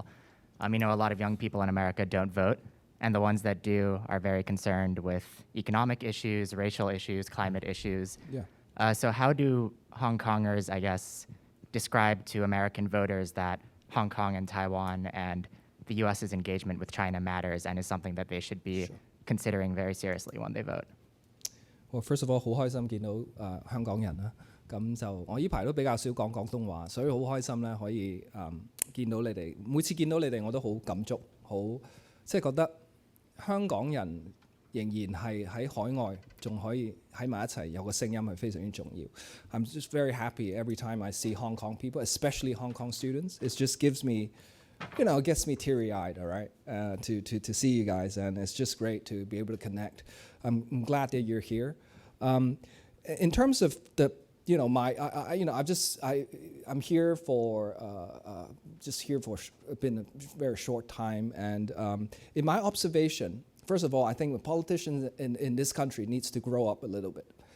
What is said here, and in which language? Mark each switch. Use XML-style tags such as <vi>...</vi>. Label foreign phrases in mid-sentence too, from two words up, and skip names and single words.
<en>A lot of young people in America don't vote, and the ones that do are very concerned with economic issues, racial issues, climate issues. Yeah. So how do Hong Kongers, I guess, describe to American voters that Hong Kong and Taiwan and the U.S.'s engagement with China matters and is something that they should be considering very seriously when they vote? Well, first of all,</en> <yue>好開心見到香港人啦。咁就我呢排都比較少講廣東話，所以好開心咧可以見到你哋。每次見到你哋我都好感觸，即係覺得香港人仍然係喺海外仲可以喺埋一齊，有個聲音係非常之重要。</yue> <en>I'm just very happy every time I see Hong Kong people, especially Hong Kong students. It just gives me, it gets me teary-eyed, all right, to see you guys, and it's just great to be able to connect. I'm glad that you're here. In terms of the, I'm here for been a very short time, and in my observation, first of all, I think the politicians in this country needs to grow up a little bit.</en>